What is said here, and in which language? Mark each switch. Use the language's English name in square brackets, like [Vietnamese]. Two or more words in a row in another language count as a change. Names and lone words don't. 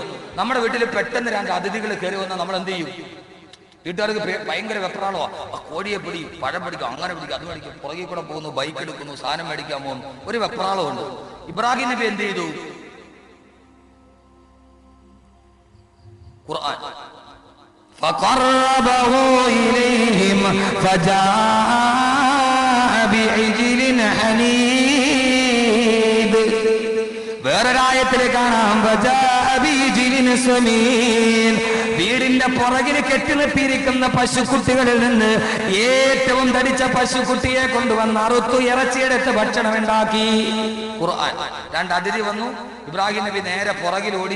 [Malayalam] നമ്മുടെ വീട്ടിൽ പെട്ടെന്ന് 2 അതിഥികൾ കയറി വന്നാൽ നമ്മൾ എന്ത് ചെയ്യും? വീട്ടുകാർക്ക് ഭയങ്കര വെപ്രാളോ, കോഴിയെ പിടിക്കും, പഴം പിടിക്കും, അങ്ങനെ പിടിക്കും, അത് മേടിക്കും, പുറകെ കൂടെ പോകുന്നു, ബൈക്ക് എടുക്കുന്നു, സാധനം മേടിക്കാൻ പോകുന്നു, ഒരു വെപ്രാളമുണ്ട്. ഇബ്രാഹിം നബി എന്ത് ചെയ്തു? ഖുർആൻ [Arabic] فقربه إليهم فجاء بعجل حنيذ. [Malayalam] വേറൊരായത്തിൽ കാണാം വീടിന്റെ പുറകിൽ കെട്ടിനിർത്തിയിരിക്കുന്ന പശുക്കുട്ടികളിൽ നിന്ന് ഏറ്റവും തടിച്ച പശുക്കുട്ടിയെ കൊണ്ടുവന്ന് അറുത്തു ഇറച്ചിയെടുത്ത് ഭക്ഷണം ഉണ്ടാക്കി. ഖുർആൻ. 2 അതിഥി വന്നു. ഇബ്രാഹിം നബി നേരെ പുറകിലോടി.